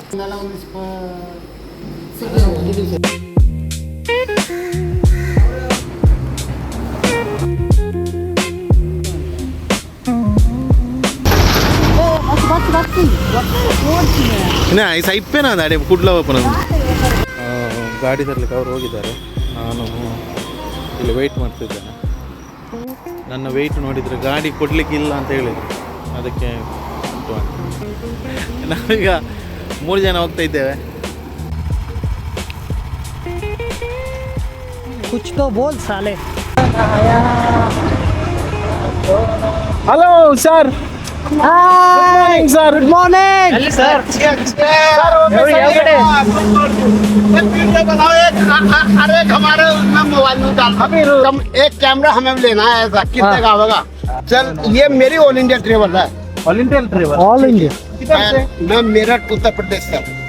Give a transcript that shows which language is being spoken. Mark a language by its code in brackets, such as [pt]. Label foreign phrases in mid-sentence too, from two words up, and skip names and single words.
[kn] ಇನ್ನ ಐಸ್ ಐಪೇನ ಅದೇ ಕುಡ್ಲವ ಪುನಃ ಗಾಡಿ ತರಲಿಕ್ಕೆ ಅವ್ರು ಹೋಗಿದ್ದಾರೆ. ನಾನು ಇಲ್ಲಿ ವೆಯ್ಟ್ ಮಾಡ್ತಿದ್ದೇನೆ. ನನ್ನ ವೆಯ್ಟ್ ನೋಡಿದರೆ ಗಾಡಿ ಕೊಡಲಿಕ್ಕೆ ಇಲ್ಲ ಅಂತ ಹೇಳಿದರು. ಅದಕ್ಕೆ ನಾವೀಗ 3 ಜನ ಹೋಗ್ತಾ ಇದ್ದೇವೆ. [hi] कुछ तो बोल साले. [en] hello sir. Hi, sir. Good morning. [hi] सर अरे हमारे मोबाइल में डाल एक कैमरा हमें लेना है ऐसा कितने का होगा? चल ये मेरी [en] all India travel [hi] है। [en] all India travel. All India. [hi] किधर से? मैं मेरठ उत्तर प्रदेश से हूँ।